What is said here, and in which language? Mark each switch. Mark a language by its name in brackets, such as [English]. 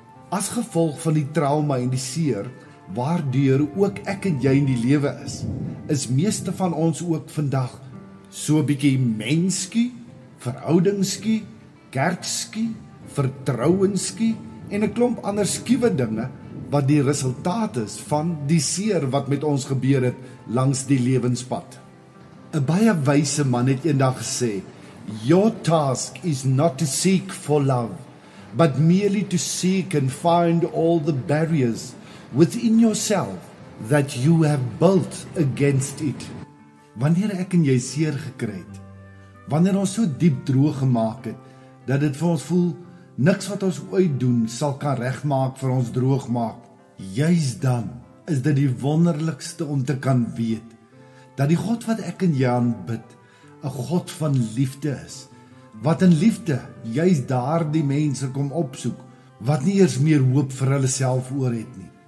[Afrikaans] As gevolg van die trauma en die seer, waardeur ook ek en jy in die lewe is meeste van ons ook vandag so 'n bietjie menskie, verhoudingsskie, kerkskie, vertrouensskie en 'n klomp ander skiewe dinge wat die resultaat is van die seer wat met ons gebeur het langs die lewenspad. 'n Baie wyse man het eendag gesê, [English] "Your task is not to seek for love, but merely to seek and find all the barriers within yourself that you have built against it." [Afrikaans] Wanneer ek en jy seer gekry het, wanneer ons so diep droog gemaak het, dat dit vir ons voel, niks wat ons ooit doen sal kan regmaak vir ons droog maak, juis dan is dit die wonderlikste om te kan weet, dat die God wat ek en jy aanbid, 'n God van liefde is, wat in liefde juis daardie mense kom opsoek, wat nie eers meer hoop vir hulle self oor het nie.